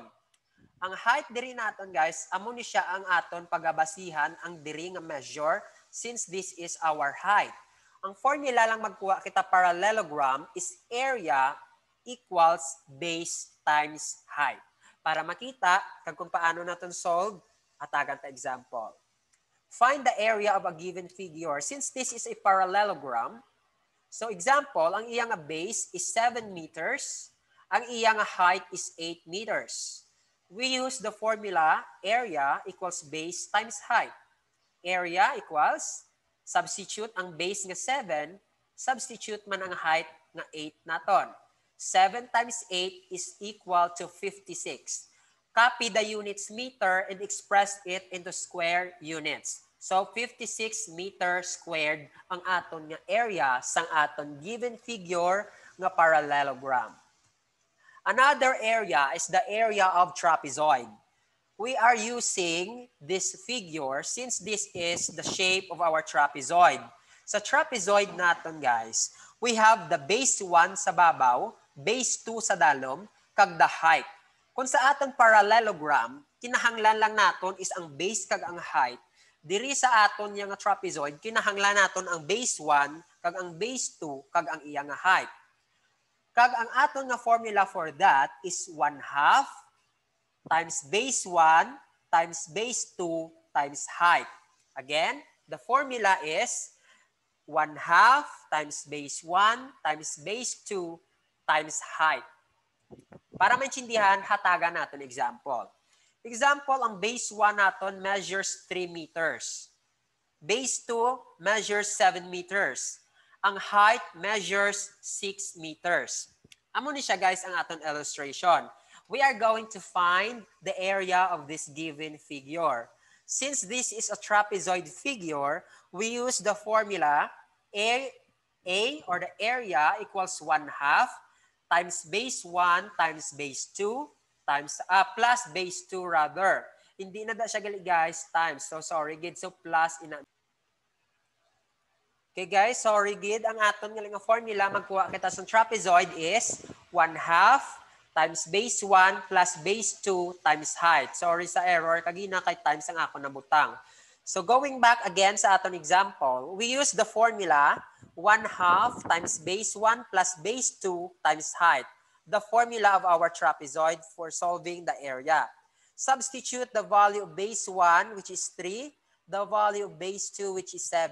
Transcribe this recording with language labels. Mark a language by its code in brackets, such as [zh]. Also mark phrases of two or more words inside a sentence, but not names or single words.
[hil] Ang height diri naton guys, amo ni siya ang aton pagabasihan ang diri nga measure [en] since this is our height. [hil] Ang formula lang magkuha kita parallelogram [en] is area equals base times height. [hil] Para makita kag kung paano naton solve, atagan ta example. [en] Find the area of a given figure. Since this is a parallelogram, so example, [hil] ang iyang base is 7 meters, ang iyang height is 8 meters. [en] We use the formula area equals base times height. Area equals, [hil] substitute ang base nga 7, substitute man ang height nga 8 naton. [en] 7 times 8 is equal to 56. Copy the units meter and express it into square units. [hil] So 56 [en] meter squared [hil] ang aton nga area sang aton given figure nga parallelogram. [en] Another area is the area of trapezoid. We are using this figure since this is the shape of our trapezoid. [hil] Sa trapezoid naton guys, [en] we have the base 1 [hil] sa babaw, base 2 sa dalom, kag [en] the height. [hil] Kung sa aton parallelogram, kinahanglan lang naton is ang base kag ang height. Diri sa aton nga trapezoid, kinahanglan naton ang base 1 kag ang base 2 kag ang iya nga height. Kag ang aton nga formula for that is [en] 1/2 times base 1 times base 2 times height. Again, the formula is 1/2 times base 1 times base 2 times height. [hil] Para maintindihan, hatagan natin example. Example, ang base 1 natin measures 3 meters. [en] Base 2 measures 7 meters. [hil] Ang height measures 6 meters. Amo ni siya guys ang aton illustration. [en] We are going to find the area of this given figure. Since this is a trapezoid figure, we use the formula A or the area equals 1/2 times base 1 times base 2 times plus base 2 rather. [hil] Hindi na da siya gali guys times. [en] So sorry [hil] gid, so plus ina. [en] Okay guys, [hil] sorry gid, ang aton nga formula magkuha kita sa trapezoid is [en] 1/2 times base 1 plus base 2 times height. [hil] Sorry sa error, kagina kay times ang ako nabutang. [en] So going back again [hil] sa aton example, [en] we use the formula 1/2 times base 1 plus base 2 times height, the formula of our trapezoid for solving the area. Substitute the value of base 1, which is 3, the value of base 2, which is 7.